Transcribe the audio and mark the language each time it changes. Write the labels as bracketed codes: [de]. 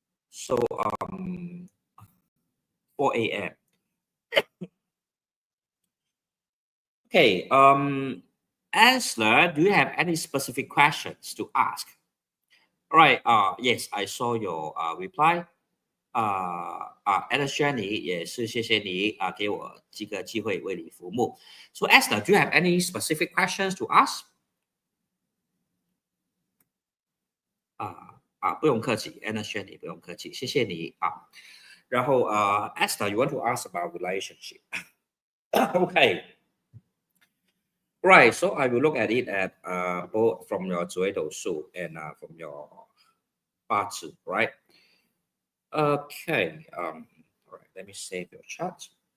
[en] So 4 a.m. Okay. Answer. Do you have any specific questions to ask? All right. Yes, I saw your reply. [zh] Asna 也是谢谢你给我这个机会为你服务。 [en] So Asna, do you have any specific questions to ask? [zh] 不用客气 ，Asna 不用客气，谢谢你啊。 [en] 然后Asna, you want to ask about relationship? Okay. Right. So I will look at it at both from your 紫微斗数 and from your 八字, right? Okay. All right. Let me save your chat.